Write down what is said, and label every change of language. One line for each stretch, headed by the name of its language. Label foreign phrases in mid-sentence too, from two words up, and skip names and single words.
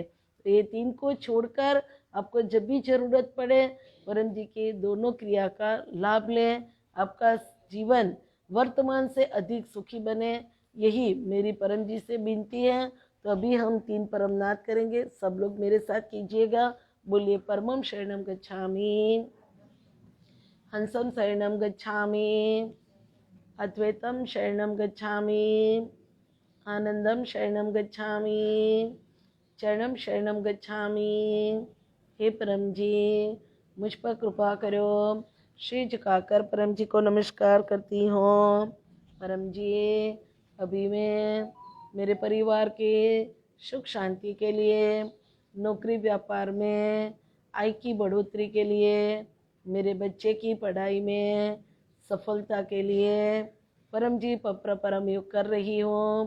Hindi: तो ये 3 को छोड़कर आपको जब भी जरूरत पड़े परम जी की दोनों क्रिया का लाभ लें, आपका जीवन वर्तमान से अधिक सुखी बने, यही मेरी परम जी से विनती है। तो अभी हम 3 परमनाद करेंगे, सब लोग मेरे साथ कीजिएगा। बोलिए,
Sanskrit: परमं शरणं गच्छामि, हंसं शरणं गच्छामि, अद्वैतं शरणं गच्छामि, आनंदं शरणं गच्छामि, चरणं शरणं गच्छामि।
Hindi: हे परम जी, मुझ पर कृपा करो। श्री झुकाकर परम जी को नमस्कार करती हूँ। परम जी, अभी मैं मेरे परिवार के सुख शांति के लिए, नौकरी व्यापार में आय की बढ़ोतरी के लिए, मेरे बच्चे की पढ़ाई में सफलता के लिए परम जी परम योग कर रही हूँ।